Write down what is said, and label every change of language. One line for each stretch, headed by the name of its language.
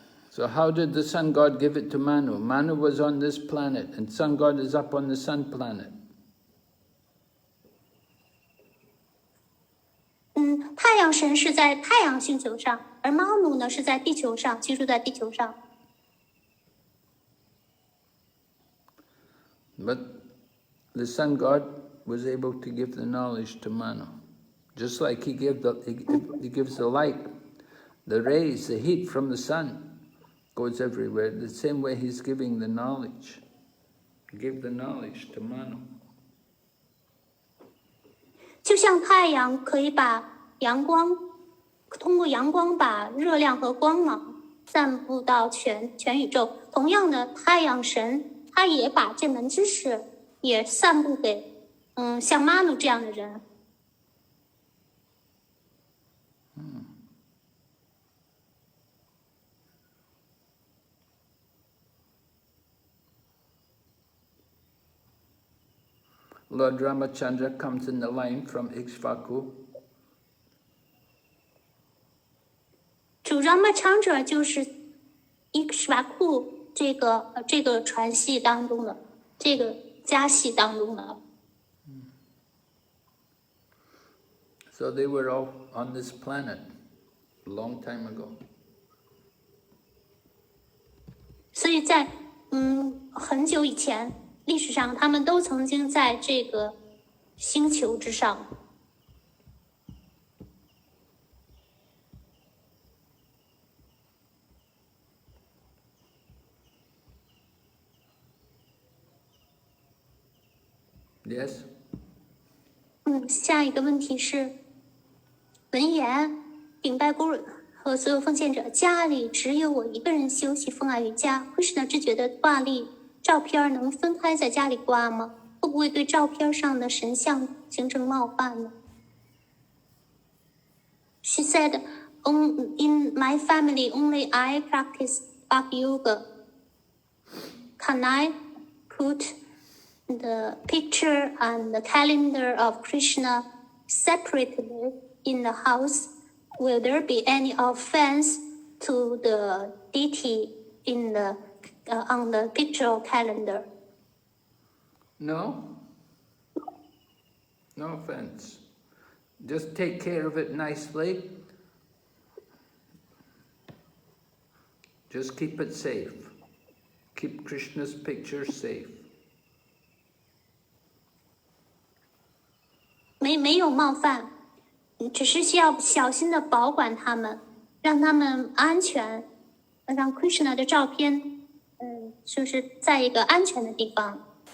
English: So how did the sun god give it to Manu? Manu was on this planet and sun god is up on the sun planet.
Chinese: 太阳神是在太阳星球上，而 Manu 呢是在地球上，居住在地球上。
English: But the sun god was able to give the knowledge to Manu. Just like he gives the light, the rays, the heat from the sun goes everywhere. The same way he's giving the knowledge. He gave the knowledge to Manu.
Chinese: 就像太阳可以把阳光，通过阳光把热量和光芒散布到全宇宙，同样的，太阳神他也把这门知识也散布给像 Manu 这样的人。
English: Lord Ramachandra comes in the line from Ikshvaku.
Chinese: 主 Ramachandra 就是 Ikshvaku 这个传系当中的这个家系当中的。
English: So they were all on this planet a long time ago.
Chinese: 所以在很久以前，历史上他们都曾经在这个星球之上。
English: Yes?
Chinese: 下一个问题是，文言禀拜古人和所有奉献者，家里只有我一个人修习风爱瑜伽，会是呢只觉得挂历照片能分开在家里挂吗？会不会对照片上的神像形成冒犯呢？
English: She said, in my family only I practice Bhakti Yoga. Can I put the picture and the calendar of Krishna separately in the house? Will there be any offense to the deity in the on the picture or calendar? No. No offense. Just take care of it nicely. Just keep it safe. Keep Krishna's picture safe.
Chinese: 没有冒犯，只是需要小心的保管他们，让他们安全，让 Krishna 的照片，就是在一个安全的地方。